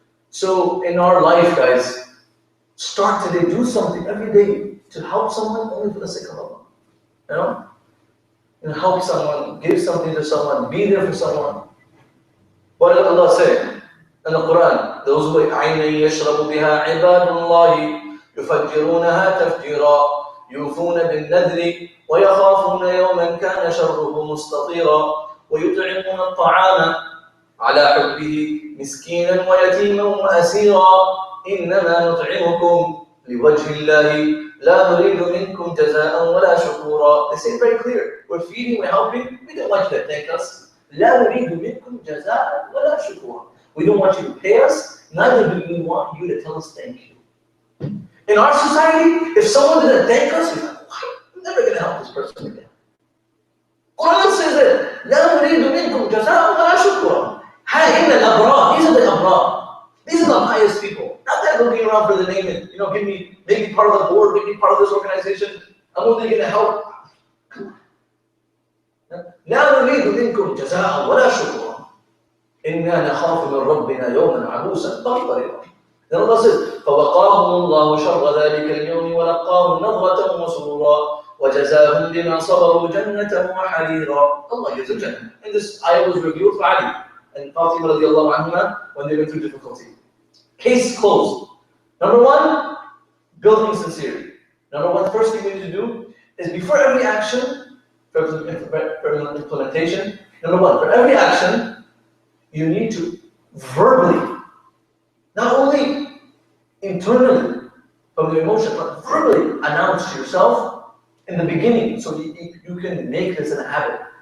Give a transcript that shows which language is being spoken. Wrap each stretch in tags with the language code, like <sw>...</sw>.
<en>So in our life, guys, start today, do something every day to help someone only for the sake of Allah. Help someone, give something to someone, be there for someone. What did Allah say in the Quran? Those who</en> <ar>عَيْنًا يَشْرَبُ بِهَا عِبَادُ اللَّهِ يُفَجِّرُونَهَا تَفْجِيرًا. يوفون بالنذر ويخافون يوما كان شره مستطيرا ويطعمون الطعام على حبه مسكينا ويتيما وأسيرا إنما نطعمكم لوجه الله لا نريد منكم جزاء ولا شكورا.</ar> <en>They say it very clear. We're feeding, we're helping. We don't want you to thank us.</en> <ar>لا نريد منكم جزاء ولا شكورا.</ar> <en>We don't want you to pay us. Neither do we want you to tell us thank you. In our society, if someone didn't thank us, we're like, what? I'm never going to help this person again. Quran says that</en> <ar>لا نريد منكم جزاء ولا شكورا. إن الأبرار,</ar> <en>these are the أبرار. These are the highest people. Not that looking around for the name and, make me part of the board, make me part of this organization. I'm only going to help.</en> <ar>لا نريد منكم جزاء ولا شكورا. إنا نخاف من ربنا يوما عبوسا قمطريرا.</ar> <en>Then Allah says,</en> <ar>فوقاهم الله شر ذلك اليوم ولقاهم نظرة وسرورا وجزاهم بما صبروا جنة وحريرا.</ar> <en>Allah gives a Jannah. And this ayah was revealed for Ali and Fatima radiallahu anhuma when they went through difficulty. Case closed. Number one, building sincerity. Number one, first thing we need to do is before every action, for implementation, number one, for every action, you need to verbally, not only internally, from your emotion, but verbally announce to yourself in the beginning so you can make this a habit.</en>